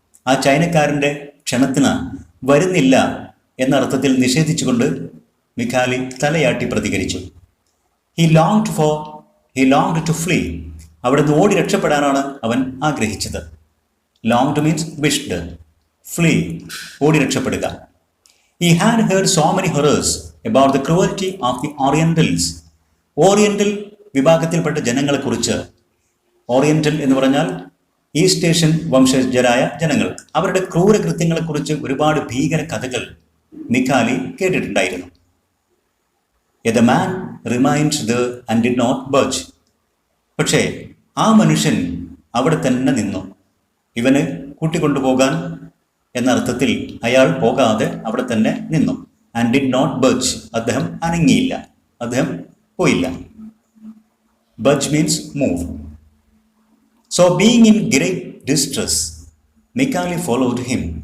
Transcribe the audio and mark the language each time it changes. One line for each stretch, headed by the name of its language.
Malayalam: ആ ചൈനക്കാരൻ്റെ ക്ഷണത്തിന് വരുന്നില്ല എന്ന അർത്ഥത്തിൽ നിഷേധിച്ചുകൊണ്ട് മിഖാലി തലയാട്ടി പ്രതികരിച്ചു.
English: He longed to flee.
Malayalam: അവിടെ നിന്ന് ഓടി രക്ഷപ്പെടാനാണ് അവൻ ആഗ്രഹിച്ചത്.
English: longed means wished, flee,
Malayalam: ഓടി രക്ഷപ്പെടുക.
English: He had heard so many horrors about the cruelty of the Orientals.
Malayalam: Oriental വിഭാഗത്തിൽപ്പെട്ട ജനങ്ങളെക്കുറിച്ച്, ഓറിയന്റൽ എന്ന് പറഞ്ഞാൽ ഈസ്റ്റ് ഏഷ്യൻ വംശജരായ ജനങ്ങൾ, അവരുടെ ക്രൂരകൃത്യങ്ങളെക്കുറിച്ച് ഒരുപാട് ഭീകര കഥകൾ മിഖാലി കേട്ടിട്ടുണ്ടായിരുന്നു.
English: The man remained there and did not budge.
Malayalam: പക്ഷേ ആ മനുഷ്യൻ അവിടെ തന്നെ നിന്നു. ഇവന് കൂട്ടിക്കൊണ്ടുപോകാൻ എന്ന അർത്ഥത്തിൽ അയാൾ പോകാതെ അവിടെ തന്നെ നിന്നു.
English: and did not budge,
Malayalam: അദ്ദേഹം അനങ്ങിയില്ല, അദ്ദേഹം പോയില്ല.
English: Budge means move. So being in great distress, Mikhali followed him.